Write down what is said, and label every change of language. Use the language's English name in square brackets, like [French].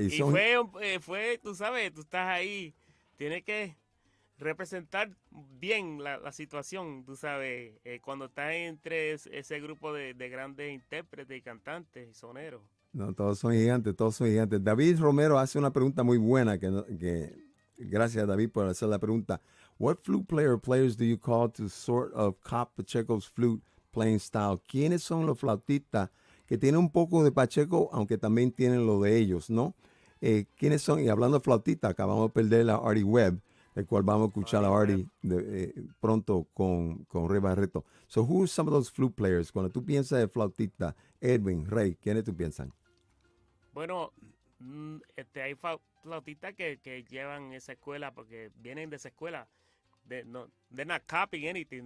[Spanish] Y fue, tú sabes, tú estás ahí, tienes que representar bien la situación, tú sabes, cuando estás entre ese grupo de grandes intérpretes y cantantes y soneros. No, todos son gigantes, todos son gigantes. David Romero hace una pregunta muy buena, que gracias David por hacer la pregunta. [English] What flute players do you call to sort of cop Pacheco's flute playing style? [Spanish] ¿Quiénes son los flautistas que tienen un poco de Pacheco, aunque también tienen lo de ellos, ¿no? ¿Quiénes son? Y hablando de flautistas, acabamos de perder a Artie Webb, el cual vamos a escuchar a Artie pronto con Ray Barreto. [English] So, who are some of those flute players? [Spanish] Cuando tú piensas de flautista, Edwin, Ray, ¿quiénes tú piensas? Bueno, hay flautistas que llevan esa escuela porque vienen de esa escuela. [English] They're not copying anything.